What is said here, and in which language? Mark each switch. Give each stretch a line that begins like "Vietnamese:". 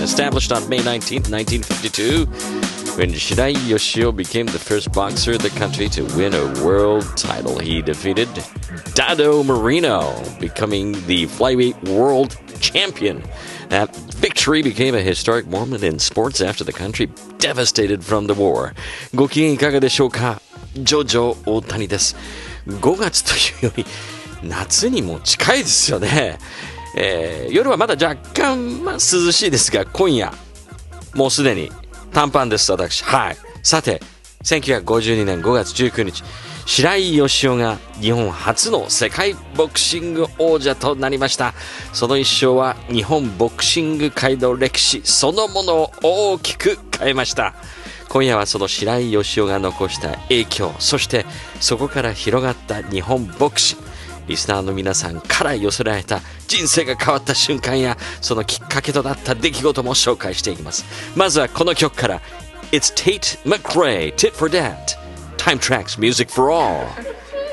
English: Established on May 19th, 1952, when Shirai Yoshio became the first boxer of the country to win a world title. He defeated Dado Moreno, becoming the flyweight world champion. That victory became a historic moment in sports after the country devastated from the war.
Japanese: ご機嫌いかがでしょうか?ジョジョ大谷です。 5月というより夏にも近いですよね、夜はまだ若干、涼しいですが、今夜もうすでに短パンです私、はい。さて1952年5月19日白井義雄が日本初の世界ボクシング王者となりました。その一生は日本ボクシング界の歴史そのものを大きく変えました。今夜はその白井義雄が残した影響、そしてそこから広がった日本ボクシング、リスナーの皆さんから寄せられた人生が変わった瞬間やそのきっかけとなった出来事も紹介していきます。まずはこの曲から。
English: It's Tate McRae, Tit for Dat, Time Tracks, Music for All.